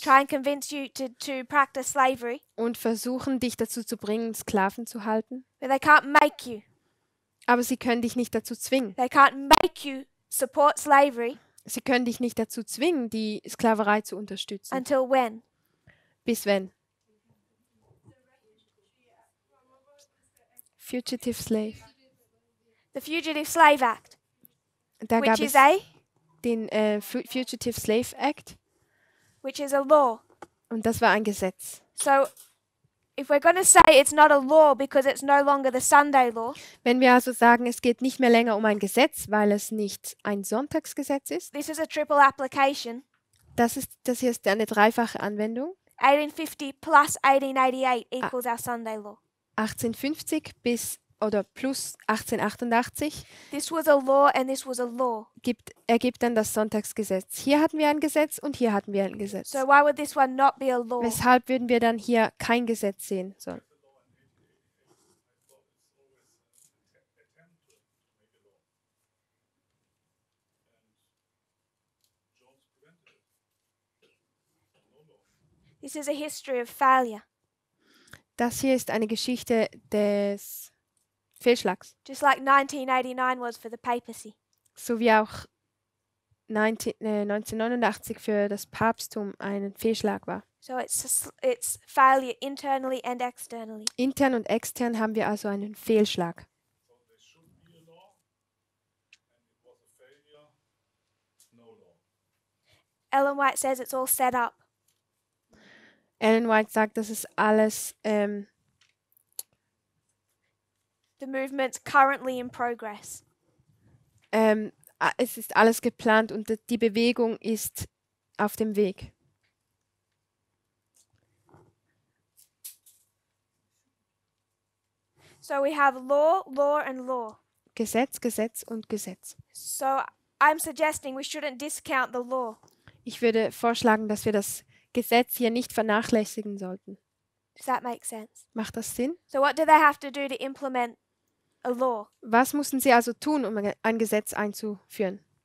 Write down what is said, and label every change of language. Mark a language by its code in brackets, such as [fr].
[en] try and convince you to practice slavery, [de] und versuchen, dich dazu zu bringen, Sklaven zu halten. [en] but they can't make you. [de] Aber sie können dich nicht dazu zwingen. [en] They can't make you support slavery [de] Sie können dich nicht dazu zwingen, die Sklaverei zu unterstützen. [en] until when? [de] Bis wenn? [en] Fugitive Slave. The Fugitive Slave Act, [de] Da gab [en] which [de] es [en] is a [de] den Fugitive Slave Act [en] law. [de] und das war ein Gesetz. [en] So if we're going to say it's not a law because it's no longer the Sunday law, [de] Wenn wir also sagen, es geht nicht mehr länger um ein Gesetz, weil es nicht ein Sonntagsgesetz ist, [en] this is a triple application. [de] das hier ist eine dreifache Anwendung. [en] 1850 plus 1888 equals our Sunday law. [de] 1850 bis oder plus 1888 [en] This was a law and this was a law. [de] ergibt dann das Sonntagsgesetz. Hier hatten wir ein Gesetz und hier hatten wir ein Gesetz. [en] So why would this one not be a law? [de] Weshalb würden wir dann hier kein Gesetz sehen sollen? [en] This is a history of failure. [de] Das hier ist eine Geschichte des Fehlschlags, [en] Just like 1989 was for the papacy. [de] so wie auch 1989 für das Papsttum ein Fehlschlag war. [en] So it's failure internally and externally. [de] Intern und extern haben wir also einen Fehlschlag. [en] So there should be a law, and it was a failure, no law. Ellen White says it's all set up. [de] Ellen White sagt, das ist alles [en] The movement's currently in progress. [de] es ist alles geplant und die Bewegung ist auf dem Weg. [en] So we have law, law, and law. [de] Gesetz, Gesetz und Gesetz. [en] So I'm suggesting we shouldn't discount the law. [de] Ich würde vorschlagen, dass wir das Gesetz hier nicht vernachlässigen sollten. [en] Does that make sense? [de] Macht das Sinn? [en] So what do they have to do to implement a law? [de] Was mussten sie also tun, um ein Gesetz einzuführen?